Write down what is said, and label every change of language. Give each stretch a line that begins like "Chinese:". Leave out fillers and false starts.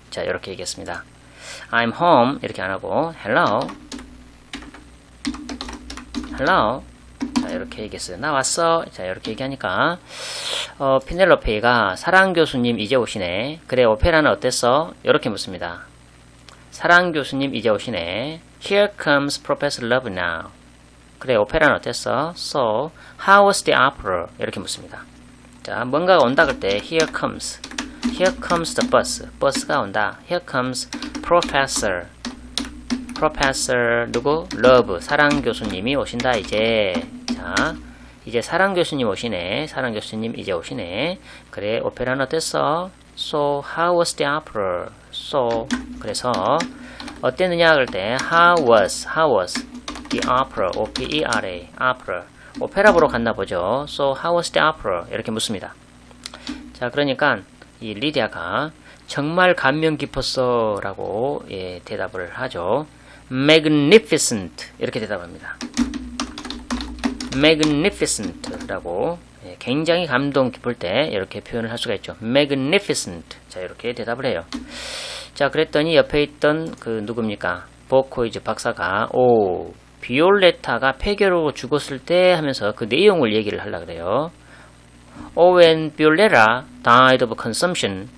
Korean: 자, 이렇게 얘기했습니다.
English: I'm home
Korean: 이렇게 안 하고
English: Hello. Hello.
Korean: 자, 이렇게 얘기했어요. 나 왔어. 자, 이렇게 얘기하니까 피넬로페가 사랑 교수님 이제 오시네. 그래, 오페라는 어땠어? 이렇게 묻습니다. 사랑 교수님 이제 오시네.
English: Here comes Professor Love now.
Korean: 그래, 오페라는 어땠어?
English: So, how was the opera?
Korean: 이렇게 묻습니다. 자, 뭔가가 온다 그럴 때 Here comes.
English: Here comes the bus.
Korean: 버스가 온다.
English: Here comes Professor.
Korean: Professor 누구?
English: Love.
Korean: 사랑 교수님이 오신다 이제. 자, 이제 사랑 교수님 오시네. 사랑 교수님 이제 오시네. 그래, 오페라는 어땠어?
English: So, how was the opera? So,
Korean: 그래서 어땠느냐 그럴 때
English: how was the opera?
Korean: O-P-E-R-A, opera. 오페라 보러 갔나 보죠.
English: So, how was the opera?
Korean: 이렇게 묻습니다. 자, 그러니까 이 리디아가 정말 감명 깊었어 라고 대답을 하죠. Magnificent 이렇게 대답합니다. Magnificent 라고 굉장히 감동 깊을 때 이렇게 표현을 할 수가 있죠. Magnificent. 자, 이렇게 대답을 해요. 자, 그랬더니 옆에 있던 누굽니까? 보코이즈 박사가 비올레타가 폐결으로 죽었을 때 하면서 그 내용을 얘기를 하려고 그래요.
English: When Violetta died of consumption.